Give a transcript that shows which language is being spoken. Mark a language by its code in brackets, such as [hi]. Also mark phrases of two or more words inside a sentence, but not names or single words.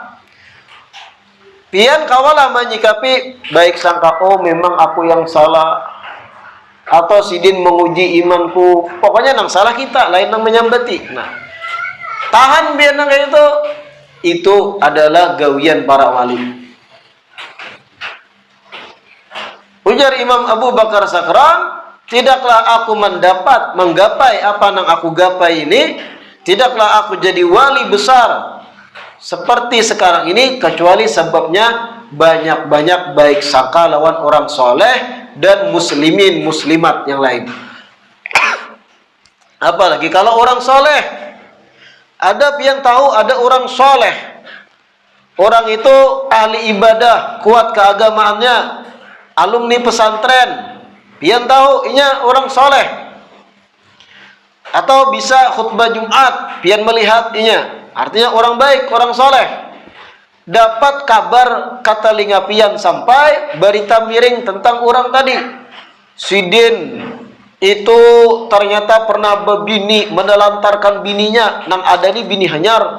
[bjn] Pian kawalah menyikapi baik sangka, oh memang aku yang salah, atau Sidin menguji imanku, pokoknya nang salah kita, lain nang menyambati. Nah, tahan biar nang kayak itu adalah gawian para wali. Ujar Imam Abu Bakar Sakran, tidaklah aku menggapai apa yang aku gapai ini, tidaklah aku jadi wali besar seperti sekarang ini, kecuali sebabnya banyak-banyak baik sangka lawan orang soleh dan muslimin muslimat yang lain. Apalagi kalau orang soleh, ada yang tahu ada orang soleh, orang itu ahli ibadah, kuat keagamaannya, alumni pesantren, pian tahu inya orang soleh, atau bisa khutbah Jumat, pian melihat inya, artinya orang baik, orang soleh. Dapat kabar kata linga pian sampai berita miring tentang orang tadi, Sidin itu ternyata pernah berbini, menelantarkan bininya, nang ada nih bini hanyar.